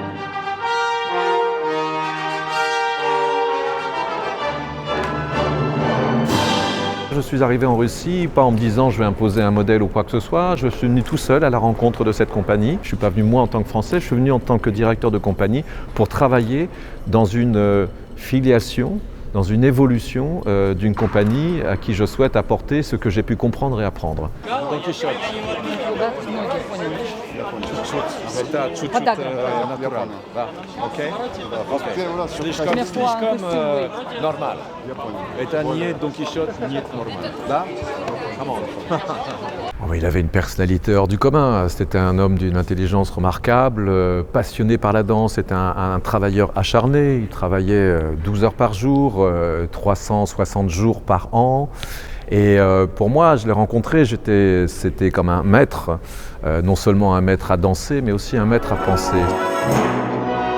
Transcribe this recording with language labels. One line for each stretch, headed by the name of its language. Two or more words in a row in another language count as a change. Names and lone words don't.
French: Je suis arrivé en Russie, pas en me disant je vais imposer un modèle ou quoi que ce soit. Je suis venu tout seul à la rencontre de cette compagnie. Je ne suis pas venu moi en tant que Français, je suis venu en tant que directeur de compagnie pour travailler dans une filiation, dans une évolution d'une compagnie à qui je souhaite apporter ce que j'ai pu comprendre et apprendre.
Russian: Это чуть-чуть натурально. Да. Окей? Слишком нормально. Это не Дон Кихот, нет нормально. Да?
French: Il avait une personnalité hors du commun. C'était un homme d'une intelligence remarquable, passionné par la danse. C'était un travailleur acharné. Il travaillait 12 heures par jour, 360 jours par an. Et pour moi, je l'ai rencontré, c'était comme un maître, non seulement un maître à danser, mais aussi un maître à penser.